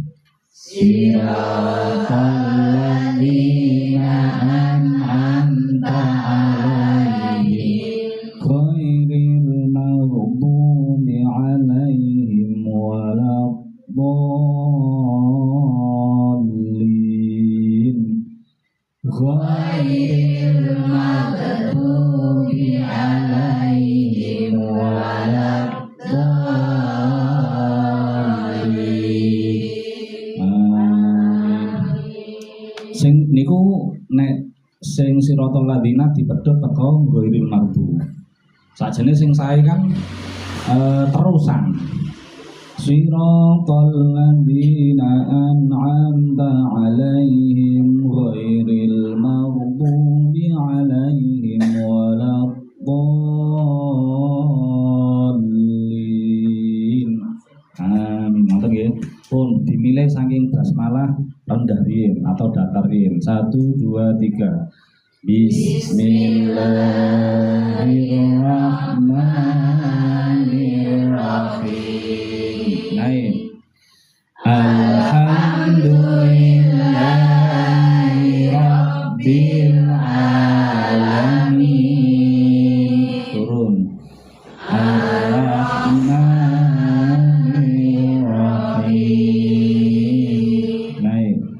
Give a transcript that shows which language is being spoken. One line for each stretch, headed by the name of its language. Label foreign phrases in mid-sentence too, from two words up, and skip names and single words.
Arabic: صراط الذين أنعمت عليهم غير المغضوب عليهم ولا الضالين. غير المغضوب عليهم ولا الضالين.
Javanese: Sing niku nek sing
Arabic: صراط الذين
Javanese: dipedhot teko
Arabic: غير المغضوب.
Javanese: Sajane sing sae kan terusan.
Arabic: صراط الذين أنعمت عليهم غير المغضوب عليهم ولا الضالين.
Javanese: Amin. Ngoten nggih. Pun dimilih saking basmalah rendah riyin atau datar riyin. 1 2 3.
Arabic: بسم الله الرحمن الرحيم.
Javanese: Naik.
Arabic: الحمد لله رب العالمين.
Javanese: Turun.
Arabic: الرحمن الرحيم.
Javanese: Naik.